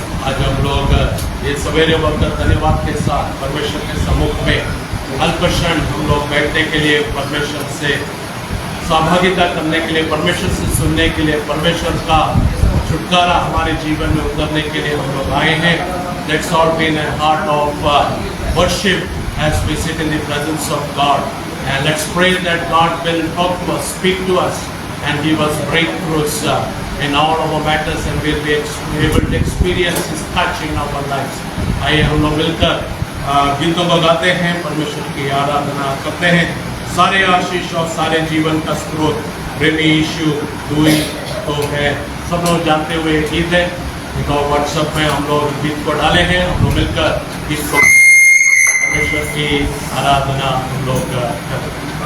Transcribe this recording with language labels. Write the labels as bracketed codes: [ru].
[hi] आज हम लोग ये सवेरे वक्त धन्यवाद के साथ परमेश्वर के सम्मुख में अल्प क्षण हम लोग बैठने के लिए, परमेश्वर से सहभागिता करने के लिए, परमेश्वर से सुनने के लिए, परमेश्वर का छुटकारा हमारे जीवन में उतरने के लिए हम लोग आए हैं। [en] Let's all be in a heart of worship as we sit in the presence of God, and let's pray that God will talk to us, speak to us, and give us breakthroughs in all of our matters, and we'll be able to experience His touch in our lives. [hi] आइए हम लोग मिलकर गीतों को गाते हैं, परमेश्वर की आराधना करते हैं। सारे आशीष और सारे जीवन का स्रोत प्रेमी यीशु तू ही तो है। सब लोग जानते हुए गीत है, इनको व्हाट्सएप में हम लोग गीत को डाले हैं। हम लोग मिलकर गीत को परमेश्वर की आराधना हम लोग करते हैं।